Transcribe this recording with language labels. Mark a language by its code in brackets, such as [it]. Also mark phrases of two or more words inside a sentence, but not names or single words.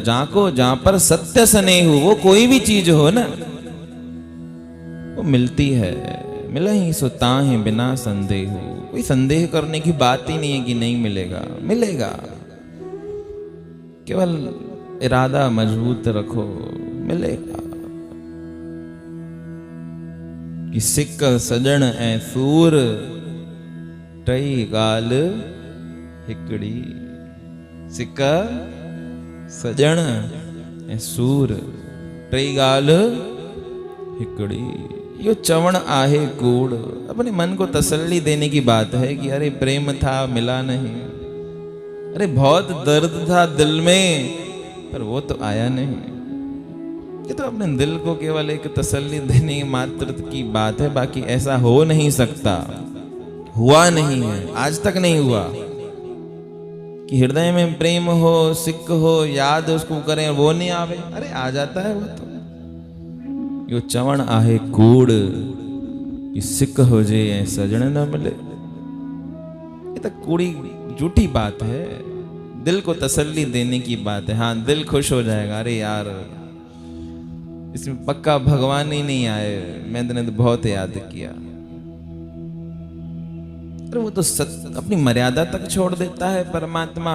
[hi] जहां पर सत्य स्नेह हो, वो कोई भी चीज हो ना, वो मिलती है। मिला ही सो ताहि बिना संदेह हो। कोई संदेह करने की बात ही नहीं है कि नहीं मिलेगा, मिलेगा। केवल इरादा मजबूत रखो, मिलेगा। [sd] कि सिक सजण ऐ सूर टई गाल हिकड़ी। सिक सजण ऐ सूर टई गाल हिकड़ी। यो चवण आहे कूड़। [hi] अपने मन को तसल्ली देने की बात है कि अरे प्रेम था मिला नहीं, अरे बहुत दर्द था दिल में पर वो तो आया नहीं। ये तो अपने दिल को केवल एक तसल्ली देने मात्र की बात है, बाकी ऐसा हो नहीं सकता, हुआ नहीं है, आज तक नहीं हुआ कि हृदय में प्रेम हो, सिक हो, याद उसको करें, वो नहीं आवे। अरे आ जाता है वो तो। [sd] यो चवण आहे कूड़ कि सिक हो जे सजण न मिले। [hi] ये तो कूड़ी झूठी बात है, दिल को तसल्ली देने की बात है। हाँ, दिल खुश हो जाएगा, अरे यार इसमें पक्का भगवान ही नहीं आए, मैंने तो बहुत याद किया। अरे वो तो अपनी मर्यादा तक छोड़ देता है परमात्मा।